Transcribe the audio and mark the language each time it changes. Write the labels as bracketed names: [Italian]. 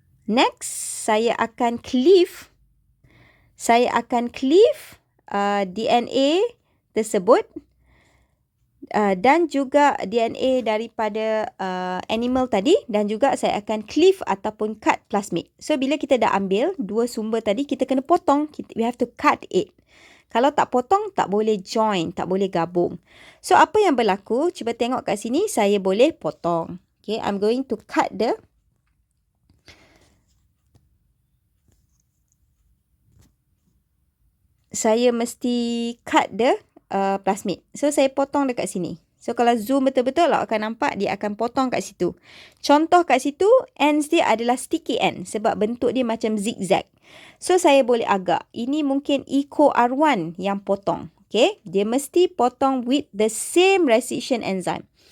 [Malay] Next, saya akan cleave DNA tersebut dan juga DNA daripada animal tadi, dan juga saya akan cleave ataupun cut plasmid. So bila kita dah ambil dua sumber tadi, kita kena potong. [English] We have to cut it. [Malay] Kalau tak potong, tak boleh join, tak boleh gabung. So apa yang berlaku? Cuba tengok kat sini, saya boleh potong. [English] Okay, I'm going to cut the [Malay] saya mesti [English] cut the plasmid. [Malay] So saya potong dekat sini. So kalau zoom betul-betul, awak akan nampak dia akan potong kat situ. Contoh kat situ, ends dia adalah sticky end sebab bentuk dia macam zigzag. So saya boleh agak. Ini mungkin EcoR1 yang potong. [English] Okay, [Malay] dia mesti potong [English] with the same restriction enzyme.